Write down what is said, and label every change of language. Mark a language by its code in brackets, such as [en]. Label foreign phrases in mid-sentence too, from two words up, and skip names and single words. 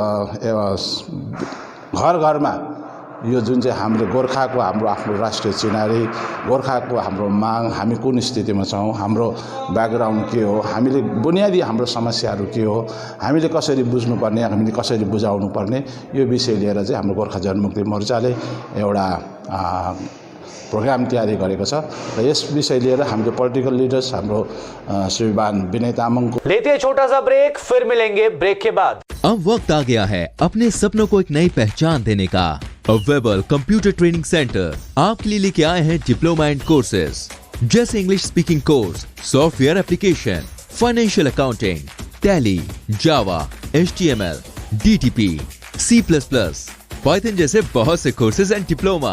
[ne] घर घरमा यो जुन चाहिँ हाम्रो गोर्खाको हाम्रो आफ्नो राष्ट्रिय चिनारी, गोर्खाको हाम्रो माग, हामी कुन स्थितिमा छौँ, हाम्रो ब्याकग्राउन्ड के हो, हामीले बुनियादी हाम्रो समस्याहरू के हो, हामीले कसरी बुझ्नुपर्ने, हामीले कसरी बुझाउनु पर्ने, यो विषय लिएर चाहिँ हाम्रो गोर्खा जनमुक्ति मोर्चाले एउटा प्रोग्राम तैयारी गरेको छ र यस विषय लिएर हाम्रो [en] political leaders [ne] हाम्रो श्रीमान विनय तामाङ को [hi] लेते हैं छोटा सा ब्रेक, फिर मिलेंगे ब्रेक के बाद। अब वक्त आ गया है अपने सपनों को एक नई पहचान देने का। वेबल कंप्यूटर ट्रेनिंग सेंटर आपके लिए लेके आए हैं [en] diploma and courses [hi] जैसे [en] English speaking course, software application, financial accounting, [hi] टैली, जावा, HTML, DTP, C++, पाइथन जैसे बहुत से [en] courses and diploma.